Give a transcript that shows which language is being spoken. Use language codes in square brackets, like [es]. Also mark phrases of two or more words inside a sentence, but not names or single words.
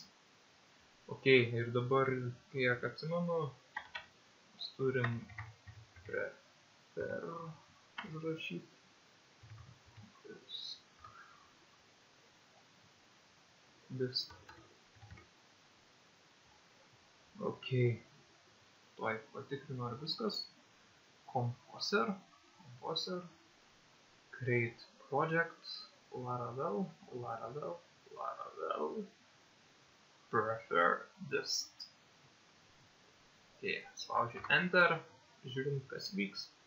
[lt] Ok, ir dabar, kiek atsimenu, mes turim prefer užrašyti. Disk. Ok, tuoj patikrinu, ar viskas. [en] Composer, create project, Laravel, prefer disk. [lt] Ok, spaudžiu enter, žiūrim, kas vyks.